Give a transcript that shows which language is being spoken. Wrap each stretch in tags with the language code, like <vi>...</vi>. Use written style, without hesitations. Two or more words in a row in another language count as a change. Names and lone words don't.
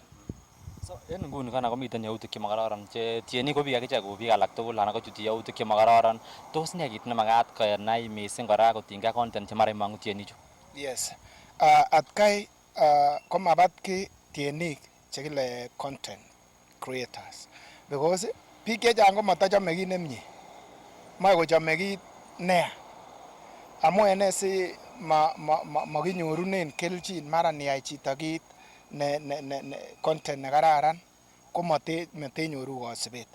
<kln>So en nguni kana komiten yautik chemakararan che tienik ko biik akichek kou biik alak tugul anan kochuti yautik chemakararan. Tos ne kit nemakat kenai mising kora kotinygei content chemara imong'u tienichu?</kln> <en>Yes.</en> <kln>Atkai komabat ki tienik chekile</kln> <en>content creators</en> <kln>because biik chechang komatachome kit nemie, moe kochome kit neya. Amu ene si makinyorunen kelchin mara niyai chito kit content nekararan ko matenyoru kasubet.</kln>